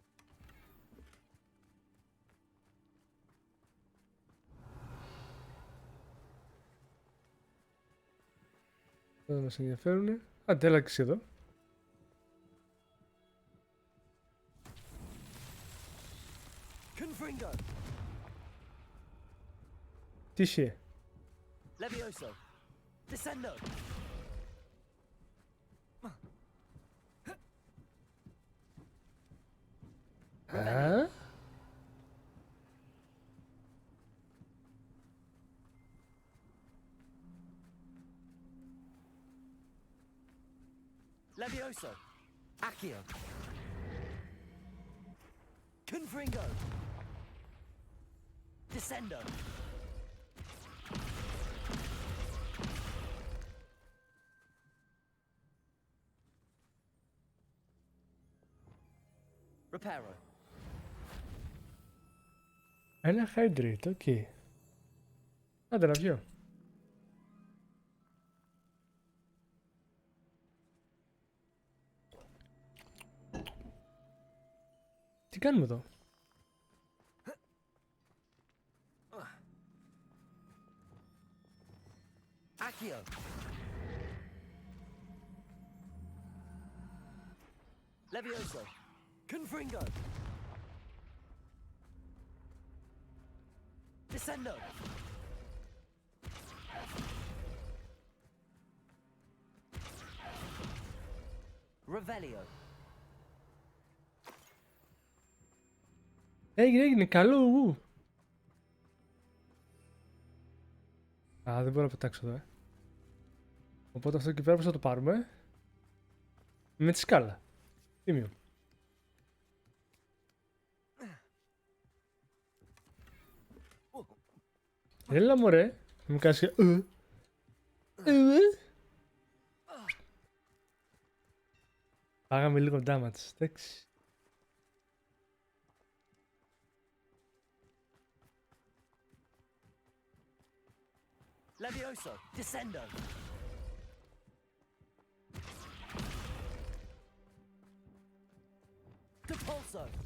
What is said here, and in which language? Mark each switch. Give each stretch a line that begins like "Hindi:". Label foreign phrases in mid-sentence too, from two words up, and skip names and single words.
Greek: Δεν μας ενδιαφέρουνε. Άντε, έλα και εδώ. Confringo. Τι είσαι. Levioso. Descendo. Α, Levioso. Accio. Confringo. Descendo. Reparo. ένα hydrate, οκ. Άντε να πιω. κάνουμε εδώ? Accio. Levioso. Confringo. Descendo. Revelio. Έγινε, καλό ου. Α, δεν μπορώ να πετάξω εδώ, Οπότε αυτό εκεί πέρα πώς θα το πάρουμε? Με τη σκάλα. Τίμιο. Έλα μωρέ. Μου κάνεις και... Πάγαμε λίγο damage, εντάξει. Levioso. Descendo. Depulso.